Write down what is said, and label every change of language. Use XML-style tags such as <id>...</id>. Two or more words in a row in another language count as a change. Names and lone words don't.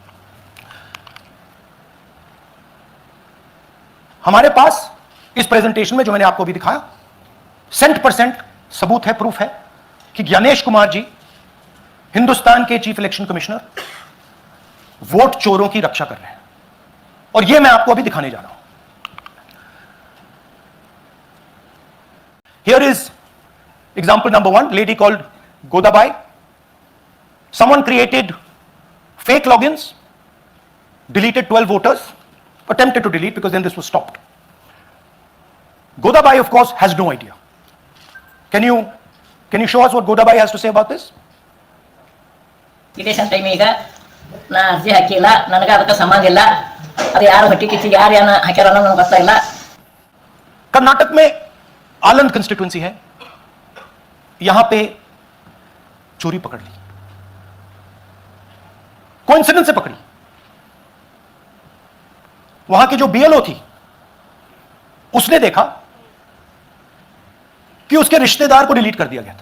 <hi>हमारे पास इस प्रेजेंटेशन में जो मैंने आपको अभी दिखाया 100% सबूत है, प्रूफ है कि ज्ञानेश कुमार जी हिंदुस्तान के</hi> <en>chief election commissioner</en> <hi>वोट चोरों की रक्षा कर रहे हैं, और यह मैं आपको अभी दिखाने जा रहा हूं।</hi> <en>here is example number 1, lady called Godabai. Someone created fake logins, deleted 12 voters, attempted to delete because then this was stopped. Godabai, of course, has no idea. Can you show us what Godabai has to say about this? election time</en> <kn>ಈಗ ನಾ ಅರ್ಜಿ ಹಾಕಿಲ್ಲ, ನನಗೆ ಅದಕ್ಕೆ ಸಂಬಂಧ ಇಲ್ಲ, ಅದು ಯಾರು ಹೊಟ್ಟಿ ಕಿಚ್ಚಿಗೆ ಯಾರು ಏನ ಹಾಕ್ಯಾರ ಅನ್ನೋದು ನನಗೆ ಗೊತ್ತಾ ಇಲ್ಲ.</kn> <hi>कर्नाटक में आलंद कंस्टिट्यूएंसी है, यहां पे चोरी पकड़ ली, कोइंसिडेंस से पकड़ी। वहां की जो बीएलओ थी उसने देखा कि उसके रिश्तेदार को डिलीट कर दिया गया था।</hi>